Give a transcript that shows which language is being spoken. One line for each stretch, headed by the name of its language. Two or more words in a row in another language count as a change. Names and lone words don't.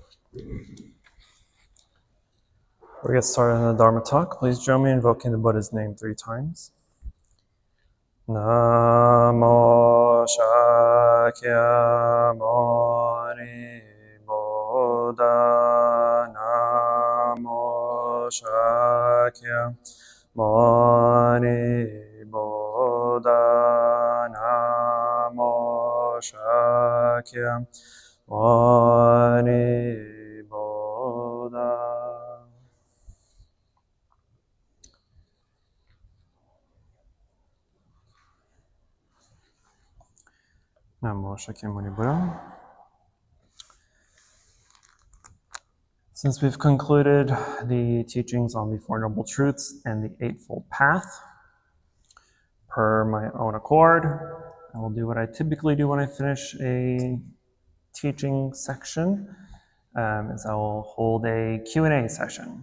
English: We get started on the Dharma talk. Please join me in invoking the Buddha's name 3 times. Namo Shakyamuni Buddha. Namo Shakyamuni Buddha. Namo Shakyamuni Buddha. Namo Shakyamuni Buddha. Since we've concluded the teachings on the Four Noble Truths and the Eightfold Path, per my own accord, I will do what I typically do when I finish a teaching section, is I will hold a Q&A session.